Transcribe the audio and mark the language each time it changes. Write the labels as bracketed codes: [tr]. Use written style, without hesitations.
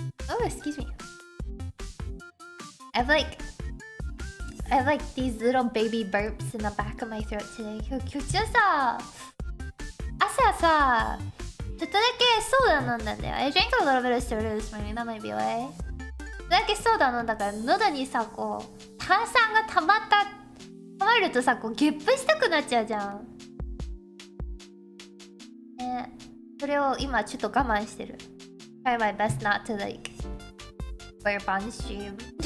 [en] Oh, excuse me. I have like these little baby burps in the back of my throat today. [ja] 今日さ、朝さ、ちょっとだけソーダ飲んだんだよ。 [en] I drank a little bit of soda this morning. That might be why. [ja] ちょっとだけソーダ飲んだから喉にさ、こう炭酸が溜まるとさ、こうゲップしたくなっちゃうじゃん。ね、それを今ちょっと我慢してる。 [en] Try my best not to like burp on stream.